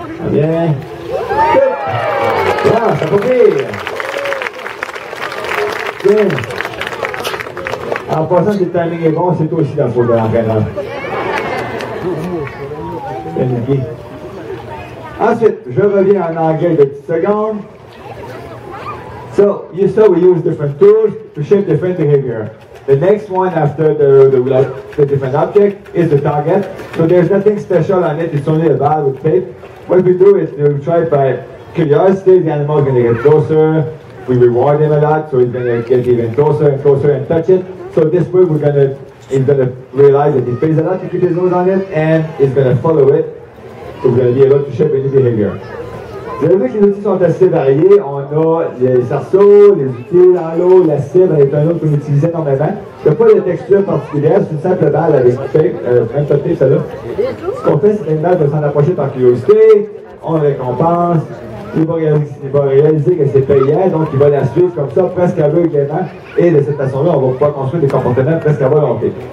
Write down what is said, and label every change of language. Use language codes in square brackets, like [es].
[fr] Bien. Ah, ça va pire. Bien. En passant, si le timing est bon, c'est aussi la faute de l'entraîneur. Bien nickel. Ensuite, je reviens en anglais de petites secondes. [en] So, you saw we use different tools to shape different behavior. The next one after the different object is the target. So there's nothing special on it, it's only a ball with tape. What we do is we try by curiosity, the animal is going to get closer. We reward him a lot, so he's going to get even closer and closer and touch it. So this way he's going to realize that he pays a lot to keep his nose on it and he's going to follow it. So we're going to be able to shape any behavior. [fr] Vous avez vu que les outils sont assez variés. On a les cerceaux, les outils dans l'eau, la cible est un autre qu'on utilise énormément. Il n'y a pas de texture particulière, c'est une simple balle avec même pas de tape, celle-là. Ce qu'on fait, c'est qu'une balle va s'en approcher par curiosité, on le récompense, il va réaliser que c'est payant, donc il va la suivre comme ça, presque aveuglément, et de cette façon-là, on va pouvoir construire des comportements presque à volonté.